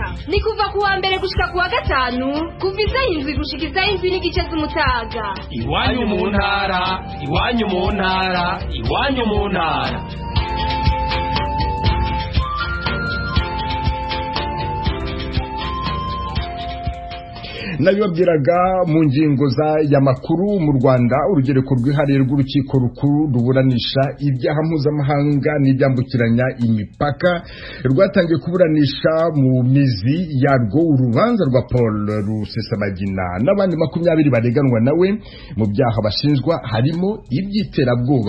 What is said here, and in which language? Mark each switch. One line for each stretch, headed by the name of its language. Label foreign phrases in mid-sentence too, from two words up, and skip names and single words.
Rundi: Ni kuva kuwa mbere gushika kuwa gatanu kuva izahindwi gushika izahindwi n'igice z'umutaga. Iwanyu mu ntara, iwanyu mu ntara, iwanyu mu ntara. Nabibabwiraga mu ngingo za ya makuru.
Kinyarwanda: Mu Rwanda urugereko rwihariye rw'urukiko rukuru ruburanisha ibyaha mpuzamahanga n'ibyambukiranya imipaka rwatangiye kuburanisha mu mizi yarwo urubanza rwa Paul Rusesabagina n'abandi 20 bareganwa nawe mu byaha bashinjwa harimo iby'iterabwoba.